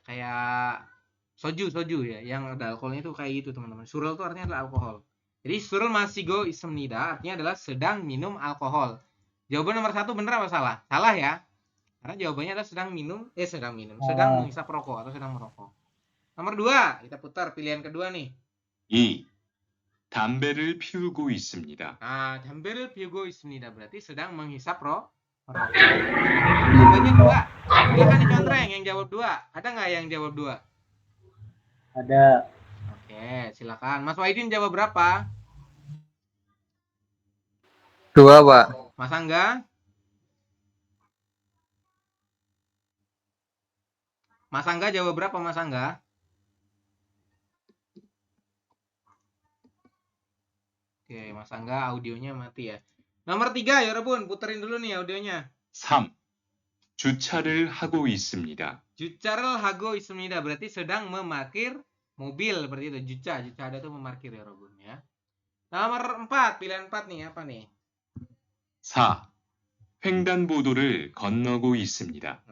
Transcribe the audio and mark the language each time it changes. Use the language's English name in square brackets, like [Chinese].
[Indonesian] Kayak soju ya, yang ada alkoholnya itu kayak gitu teman-teman. Surel itu artinya adalah alkohol. Jadi surel masigo ismnida artinya adalah sedang minum alkohol. Jawaban nomor 1 benar apa salah? Salah ya. Karena jawabannya adalah sedang menghisap rokok atau sedang merokok. Nomor 2, kita putar pilihan kedua nih. 2. [Korean] 담배를 피우고 있습니다. Nah, 담배를 피우고 있습니다. [Indonesian] Berarti sedang menghisap rokok. Jawabannya 2. Silakan dicontreng yang jawab 2. Ada nggak yang jawab 2? Ada. Oke, silakan. Mas Waidin jawab berapa? 2, Pak. Mas Angga? Mas Angga jawab berapa, Mas Angga? Oke, Mas Angga audionya mati ya. Nomor 3, 여러분, puterin dulu nih audionya. [Korean] 3. 주차를 하고 있습니다. 주차를 하고 있습니다. [Indonesian] Berarti sedang memarkir mobil seperti itu. Juca ada tuh memarkir ya, 여러분 ya. Nomor 4, pilihan 4 nih apa nih? 4. [Korean] 횡단보도를 건너고 있습니다.